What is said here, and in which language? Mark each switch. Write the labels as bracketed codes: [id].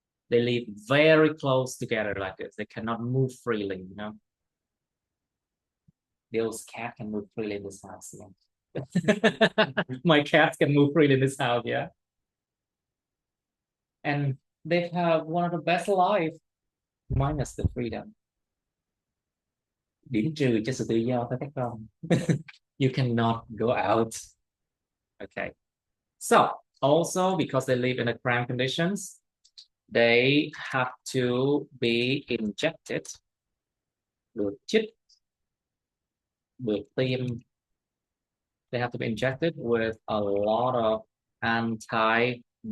[en] They live very close together like this. They cannot move freely, you know. Those cats can move freely in this house. Yeah. My cats can move freely in this house, yeah. And they have one of the best life minus the freedom. [vi] Điểm trừ cho sự tự do thôi các con. [en] You cannot go out. Okay. So also because they live in the cramped conditions, they have to be injected. [vi] Được chích, được tiêm. [en] They have to be injected with a lot of antibiotics.